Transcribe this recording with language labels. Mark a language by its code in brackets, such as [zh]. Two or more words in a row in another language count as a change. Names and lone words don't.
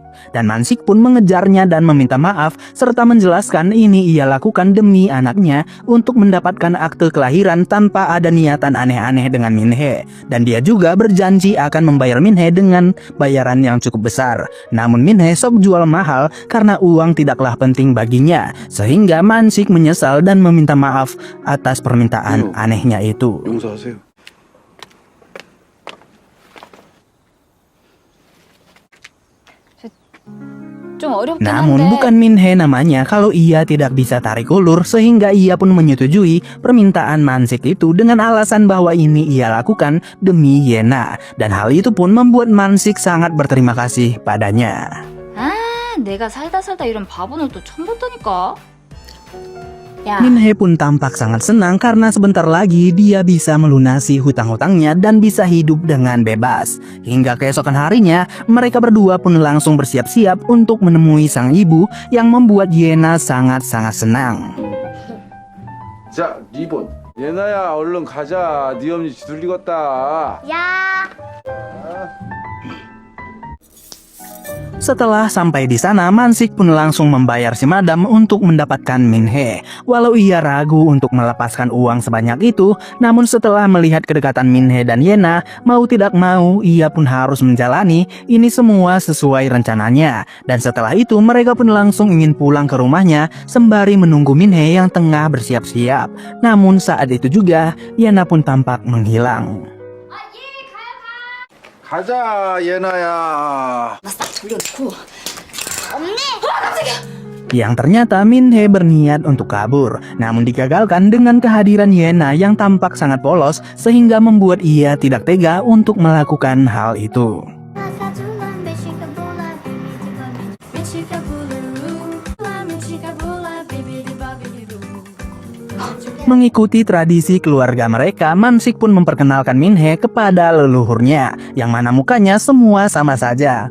[id] Dan Mansik pun mengejarnya dan meminta maaf serta menjelaskan ini ia lakukan demi anaknya untuk mendapatkan akte kelahiran tanpa ada niatan aneh-aneh dengan Min-hee, dan dia juga berjanji akan membayar Min-hee dengan bayaran yang cukup besar. Namun Min-hee sok jual mahal karena uang tidaklah penting baginya, sehingga Mansik menyesal dan meminta maaf atas permintaan anehnya itu. [ko] 용서하세요. 좀 어렵긴 [id] Namun [ko] 한데 [id] bukan Min-hee namanya kalau ia tidak bisa tarik ulur, sehingga ia pun menyetujui permintaan Mansik itu dengan alasan bahwa ini ia lakukan demi Yena, dan hal itu pun membuat Mansik sangat berterima kasih padanya. [ko] 아, 내가 살다 이런 바보는 또 처음 봤다니까. 야, [id] Min-hee pun tampak sangat senang karena sebentar lagi dia bisa melunasi hutang-hutangnya dan bisa hidup dengan bebas. Hingga keesokan harinya, mereka berdua pun langsung bersiap-siap untuk menemui sang ibu yang membuat Yena sangat-sangat senang. [ko] 자, 리본. 예나야, 얼른 가자. 네 엄니 뒤돌리겠다. 야. [id] Setelah sampai di sana, Mansik pun langsung membayar si madam untuk mendapatkan Min-hee. Walau ia ragu untuk melepaskan uang sebanyak itu, namun setelah melihat kedekatan Min-hee dan Yena, mau tidak mau ia pun harus menjalani ini semua sesuai rencananya. Dan setelah itu mereka pun langsung ingin pulang ke rumahnya sembari menunggu Min-hee yang tengah bersiap-siap. Namun saat itu juga Yena pun tampak menghilang. [ko] 가자, 예나야. 나싹 돌려놓고. 언니. [id] Yang ternyata Min-hee berniat untuk kabur, namun digagalkan dengan kehadiran Yena yang tampak sangat polos sehingga membuat ia tidak tega untuk melakukan hal itu. Mengikuti tradisi keluarga mereka, Mansik pun memperkenalkan Min-hee kepada leluhurnya, yang mana mukanya semua sama saja.